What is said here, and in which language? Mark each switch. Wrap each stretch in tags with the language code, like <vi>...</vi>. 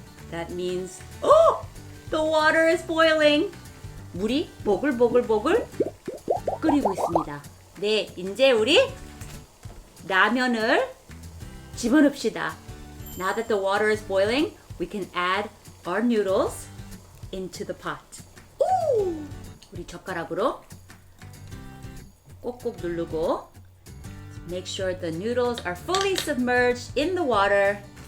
<en>That means, oh, the water is boiling.</en> <ko>물이 보글보글 끓이고 있습니다. 네, 이제 우리 라면을 집어넣읍시다.</ko> <en>Now that the water is boiling, we can add our noodles into the pot.</en> <ko>오! 우리 젓가락으로 꼭꼭 누르고</ko> <en>make sure the noodles are fully submerged in the water.</en>